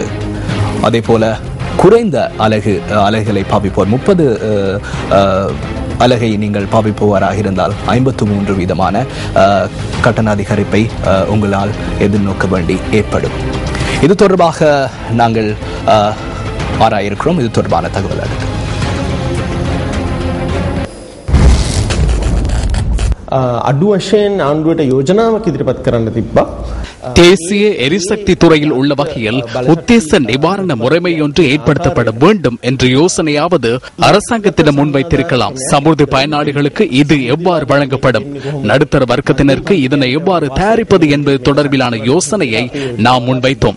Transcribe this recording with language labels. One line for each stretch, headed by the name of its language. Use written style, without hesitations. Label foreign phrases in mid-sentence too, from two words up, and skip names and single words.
Tamil: அதே போல குறைந்த அலகுகளை பாவிப்போர் 30 அலகை நீங்கள் பாவிப்பவராக இருந்தால் 53 வீதமான கட்டண அதிகரிப்பை உங்களால் எதிர்நோக்க வேண்டி ஏற்படும். இது தொடர்பாக நாங்கள் ஆராயிருக்கிறோம். இது தொடர்பான தகவல் அடுத்து.
Sinhala: අඩු වශයෙන් ආණ්ඩුවට යෝජනාවක් ඉදිරිපත් කරන්න තිබ්බා.
Tamil: தேசிய எரிசக்தி துறையில் உள்ள வகையில் உத்தேச நிவாரண முறைமை ஒன்று ஏற்படுத்தப்பட வேண்டும் என்ற யோசனையாவது அரசாங்கத்திடம் முன்வைத்திருக்கலாம். சமுர்த்தி பயனாளிகளுக்கு இது எவ்வாறு வழங்கப்படும், நடுத்தர வர்க்கத்தினருக்கு இதனை எவ்வாறு தயாரிப்பது என்பது தொடர்பிலான யோசனையை நாம் முன்வைத்தோம்.